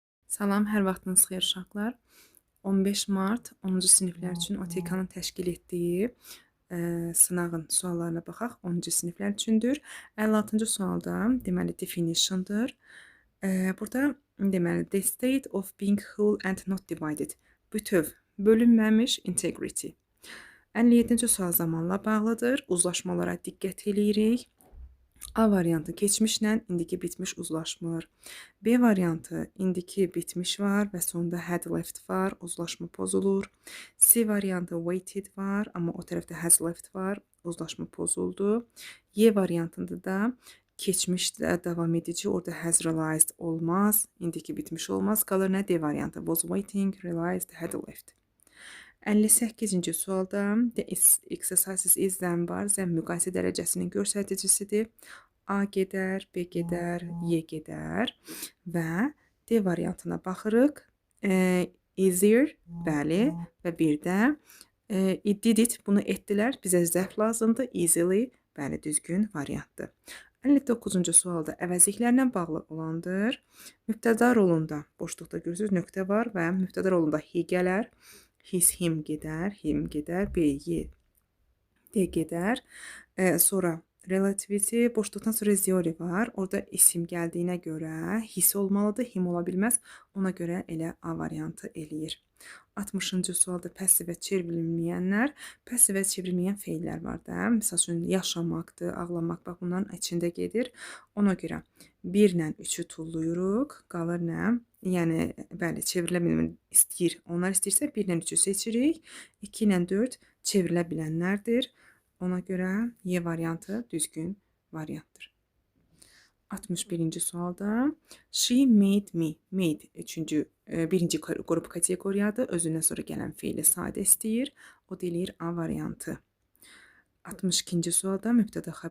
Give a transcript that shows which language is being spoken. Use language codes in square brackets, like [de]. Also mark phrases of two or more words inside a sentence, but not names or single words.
[az] Salam, hər vaxtınız xeyir uşaqlar. 15 mart 10-cu siniflər üçün OTK-nın təşkil etdiyi sınağın suallarına baxaq. 10-cu siniflər üçündür. 56-cı sualda deməli definition'dır. Burada deməli [en] the state of being whole and not divided. [az] Bütöv, bölünməmiş, integrity. 57-ci sual zamanla bağlıdır. Uzlaşmalara diqqət eləyirik. A variantı keçmişlə indiki bitmiş uzlaşmır. B variantı indiki bitmiş var və sonunda [en] had left [az] var, uzlaşma pozulur. C variantı waited var, amma o tərəfdə [en] has left [az] var, uzlaşma pozuldu. Y variantında da keçmişdə davam edici, orada [en] has realized [az] olmaz, indiki bitmiş olmaz. Qalır nə? D variantı [en] was waiting, realized, had left. [az] 58-ci sualda [en] the exercises is [az] zəm var. Zəm müqayisə dərəcəsinin göstəricisidir. A gedər, B gedər, Y gedər və D variantına baxırıq. Easier, bəli, və bir də [en] did it, [az] bunu etdilər, bizə zərf lazımdır. Easily, bəli, düzgün variantdır. 59-cu sualda əvəzliklərlə bağlı olandır. Mübtəda rolunda, boşluqda görürsünüz, nöqtə var və mübtəda rolunda he gələr. [en] His, him [az] gedər, B, Y, D gedər. Sonra relativity, boşluqdan sonra theory var. Orada isim gəldiyinə görə his olmalıdır, him ola bilməz. Ona görə elə A variantı eləyir. 60-cı sualda passiv və çevrilməyənlər. Passiv və çevrilməyən feillər var da. Məsəl üçün yaşamaqdır, ağlamaq, bax bunların içində gedir. Ona görə 1 ilə 3-ü tulluyuruq. Qalır nə? Yəni, bəli, çevrilə bilmir, istəyir. Onlar istəyirsə 1 ilə 3-ü seçirik. 2 ilə 4 çevrilə bilənlərdir. Ona görə Y variantı düzgün variantdır. 61-ci sualda [en] she made me. [az] Made birinci qrup kateqoriyadır. Özündən sonra gələn feili sadə istəyir. O deyir A variantı. 62-ci sualda mübtəda